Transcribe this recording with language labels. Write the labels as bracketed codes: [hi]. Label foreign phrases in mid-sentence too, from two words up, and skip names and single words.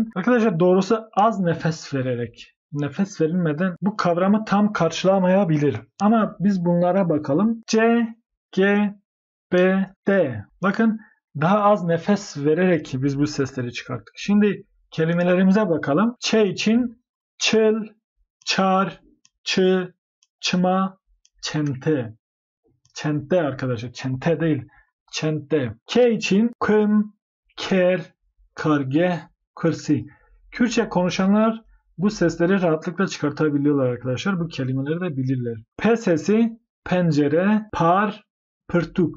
[tr] Arkadaşlar doğrusu az nefes vererek. Nefes verilmeden bu kavramı tam karşılamayabilir. Ama biz bunlara bakalım. C, G, B, D. Bakın daha az nefes vererek biz bu sesleri çıkarttık. Şimdi kelimelerimize bakalım. Ç için [ku] çıl, çar, çı, çıma, çente. [tr] Çente arkadaşlar. Çente değil. Çente. K için [ku] kım, ker, karge, kırsi. [tr] Kürtçe konuşanlar bu sesleri rahatlıkla çıkartabiliyorlar arkadaşlar. Bu kelimeleri de bilirler. P sesi pencere, [ku] par, pırtuk.